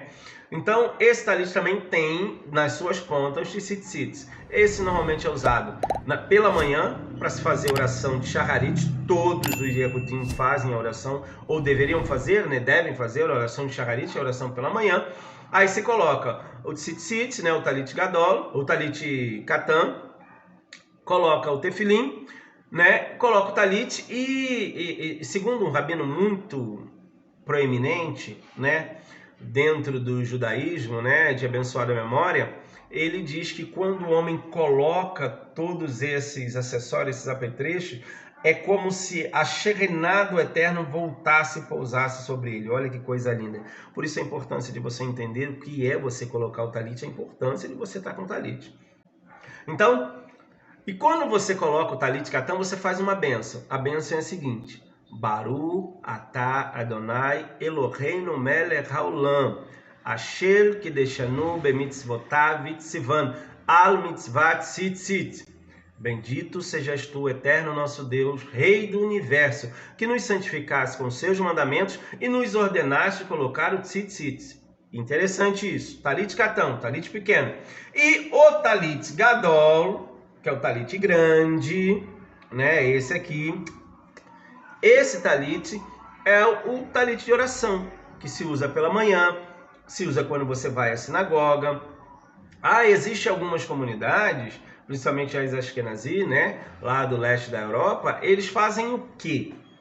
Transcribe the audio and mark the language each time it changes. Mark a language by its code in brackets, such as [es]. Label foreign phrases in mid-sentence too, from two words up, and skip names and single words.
[pt] Então, esse talit também tem nas suas pontas os tzitzits. Esse normalmente é usado pela manhã para se fazer oração de shacharit. Todos os Yehudim fazem a oração, ou deveriam fazer, né? Devem fazer a oração de shacharit, a oração pela manhã. Aí se coloca o tzitzit, né? O [he] טלית גדול, [pt] o [he] טלית קטן, [pt] coloca o tefilim, né? Coloca o talit e segundo um rabino muito proeminente, né? Dentro do judaísmo, né, de abençoada memória, ele diz que quando o homem coloca todos esses acessórios, esses apetrechos, é como se a Shekhinah do Eterno voltasse e pousasse sobre ele. Olha que coisa linda. Por isso a importância de você entender o que é você colocar o talit, a importância de você estar com o talit. Então, e quando você coloca o talit katan, você faz uma benção. A benção é a seguinte: [he] ברוך אתה אדני אלהינו מלך העולם אשר קדשנו במצותיו וצונו על מצות ציצית. [pt] Bendito sejas tu, Eterno nosso Deus, Rei do Universo, que nos santificaste com seus mandamentos e nos ordenaste colocar o tzitzit. Interessante isso. [he] טלית קטן, [pt] talit pequeno. E o [he] טלית גדול, [pt] que é o talit grande, né? Esse aqui. Esse talit é o talit de oração, que se usa pela manhã, se usa quando você vai à sinagoga. Existem algumas comunidades, principalmente as Ashkenazi, né, lá do leste da Europa, eles fazem o quê?